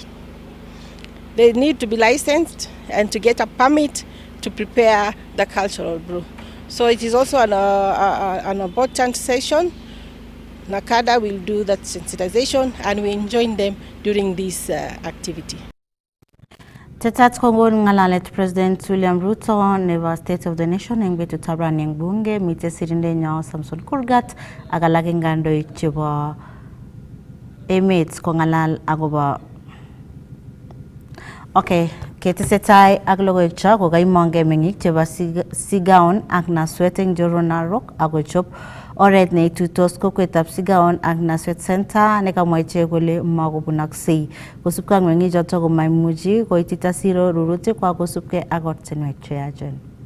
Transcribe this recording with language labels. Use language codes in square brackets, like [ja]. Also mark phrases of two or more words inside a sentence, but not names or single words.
[en] They need to be licensed and to get a permit to prepare the cultural brew. So it is also an important session. NACADA will do that sensitization and we join them during this activity. [kln] Tetat kongon ngalalet President William Ruto nebo State of the Nation eng betut ab eng bunge mite sirinde nyo Samson Kurgat ak alak eng kandoik chebo emet kongalal agobo Okay, ketesetai ak logoiwek cho kokaimongei meng'ik chebo Sigaon ak Naswet eng Joronarok akochop oret neituitos kokwetab Sigaon ak Naswet Center nekamwa ichek kole makobunoksei kosubkei ak meng'ichoto komaimuchi koitita siro rurutikwa kosubkei ak ortinwek cheyachen.